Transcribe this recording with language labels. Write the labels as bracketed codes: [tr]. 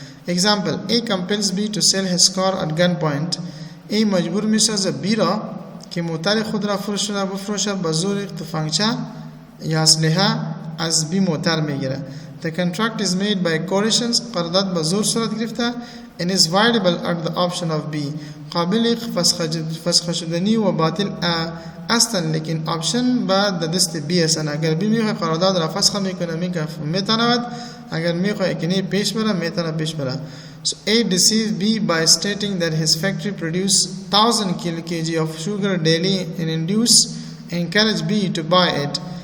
[en] Example: A compels B to sell his car at gunpoint. [fa] A مجبور میشه B را که موتر خود را بفروشه با زور تفنگچه یا اسلحه از B موتر میگیره. [en] The contract is made by coercions. [fa] قرارداد با زور صورت گرفته [en] and is voidable at the option of B. [fa] قابل فسخ شدنی و باطل هستند لیکن آپشن بعد دست بی هستند. اگر بی میخواه قرارداد را فسخ میکنه میتواند اگر میخواه که نه پیش بره میتونه پیش بره. [en] So A deceives B by stating that his factory produces 1000 kg of sugar daily and encourage B to buy it.